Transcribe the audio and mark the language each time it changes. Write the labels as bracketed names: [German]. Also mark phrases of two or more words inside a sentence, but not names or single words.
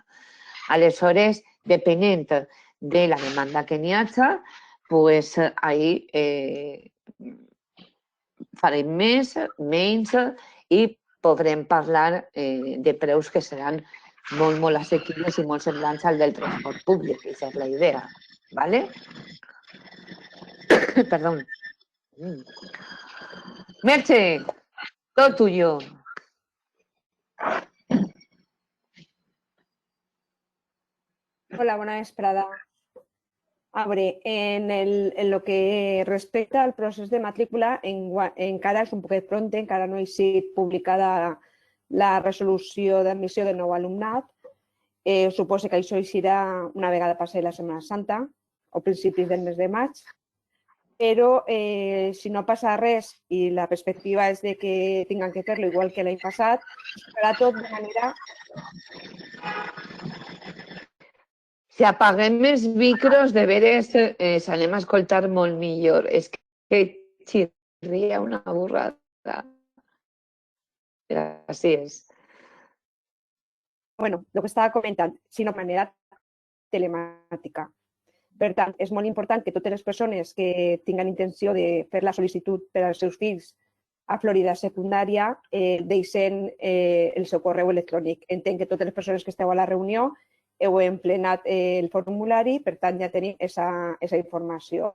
[Catalan] Aleshores, depenent de la demanda que n'hi hagi, ahí farem més, menys i podrem parlar de preus que seran molt, molt assequibles i molt semblants al del transport públic, aquesta és la idea. Perdó. Merche, [Spanish] todo tuyo. [Catalan] Hola, buena vesprada. A veure, en lo que respecta al procés de matrícula, encara és un poquet pront, encara no ha sigut publicada la resolució d'admissió del nou alumnat. Suposo que això serà una vegada passi la Setmana Santa, o principis del mes de maig. Però si no passa res i la perspectiva és de que tinguin que fer-lo igual que l'any passat, es farà tot de manera... Si apaguem els micros, de veres s'anem a escoltar molt millor. És que [Spanish] ría una burrada. Pero así es. [Catalan] Bueno, lo que estava comentant, sinó de manera telemàtica. Per tant, és molt important que totes les persones que tinguin intenció de fer la sol·licitud per als seus fills a Florida secundària deixen el seu correu electrònic. Entenc que totes les persones que esteu a la reunió heu emplenat el formulari, per tant ja tenim aquesta informació.